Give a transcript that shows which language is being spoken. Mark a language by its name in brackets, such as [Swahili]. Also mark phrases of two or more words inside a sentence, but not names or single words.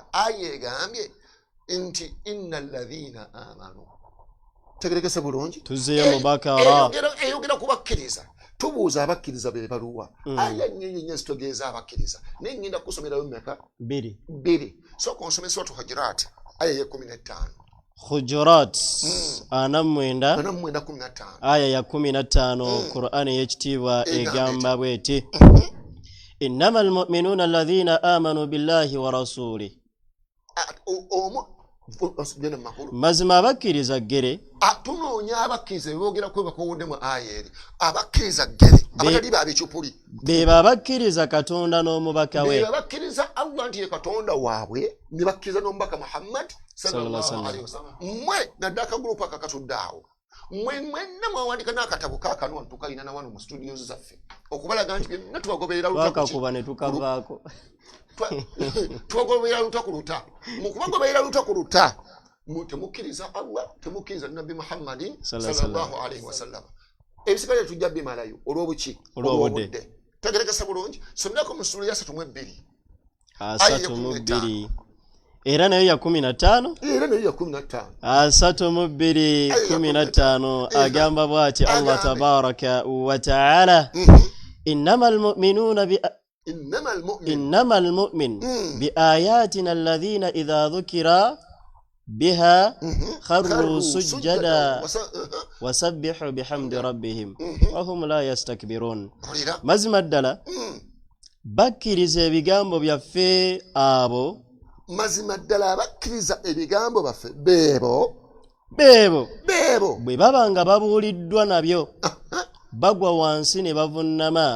[Ganda] Aya egambye nti [Arabic] إن الذين آمنوا. [Ganda] Tegerekese bulungi. Tuzeeyo mu Bakara. Eyogera kubakkiriza. Tubuuza abakkiriza be baluwa. Aya nnyinyi zitogeeza abakkiriza. Naye ngenda kusomerayo mmeka? 2. So konsomesa watu Hujurat aya ya 15. Hujurat 49 aya ya 15 Qur'ani yekitiibwa egamba bweti [Arabic] إنما المؤمنون الذين آمنوا بالله ورسوله. [Ganda] Genda mu makulu. mazima abakkiriza ggere Tunoonya abakkiriza boogera kwe bakowodde mu aya eri. Abakkiriza ggere abatali b'ab'ekyupuli. be abakkiriza Katonda n'omubaka we. Be abakkiriza Allah nti ye Katonda waabwe ne bakkiriza n'omubaka Muhammad [Arabic] صلى الله عليه وسلم. [Ganda] Mmwe nadde akagurupu akakatudde awo. Mwenna mwawandika n'akatabo kaakano tukalina na wano mu studios zaffe okubalaga nti byonna tubagoberera twakakuba ne tukavaako. Tubagoberera luta ku luta. Mu kubagoberera luta ku luta temukkiriza Allah, temukkiriza Nabbi Muhammadin [Arabic] صلى الله عليه وسلم. [Ganda] Ebisigale tujja bimalayo olw'obuki olw'obudde. Tegerekesa bulungi. Somyako mu sura ya 32. 32 era nayo ya 15. Era nayo ya 15. [Arabic] 32:15 [Ganda] agamba bw'ati [Arabic] الله تبارك وتعالى إنما يؤمن بآياتنا الذين إذا ذكروا بها خروا سجدا وسبحوا بحمد ربهم وهم لا يستكبرون. [Ganda] Mazima ddala bakkiriza ebigambo byaffe abo. Mazima ddala abakkiriza ebigambo baffe beebo bwe baba nga babuuliddwa nabyo bagwa wansi ne bavunnama.